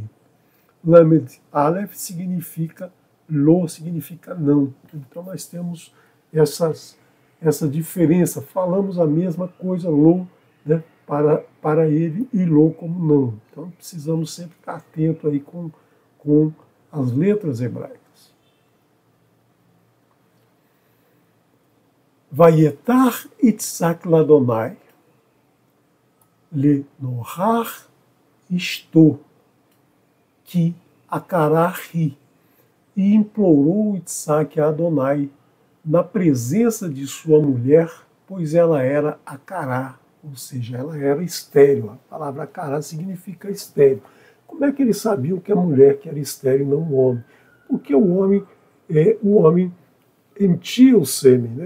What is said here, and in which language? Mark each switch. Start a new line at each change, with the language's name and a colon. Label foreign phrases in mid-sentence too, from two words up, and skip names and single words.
Portuguese: Lamed Aleph significa Ló, significa não. Então nós temos essa diferença. Falamos a mesma coisa, Ló, né? para ele e Ló como não. Então precisamos sempre estar atento aí com as letras hebraicas.
Hebrew: ויעתר יצחק ליהוה לנכח אשתו כי עקרה הוא,
Portuguese: e implorou Itzak a Adonai na presença de sua mulher, pois ela era Akará, ou seja, ela era estéril. A palavra Akará significa estéril. Como é que eles sabiam que a mulher que era estéril e não o homem? Porque o homem emitia o sêmen, né?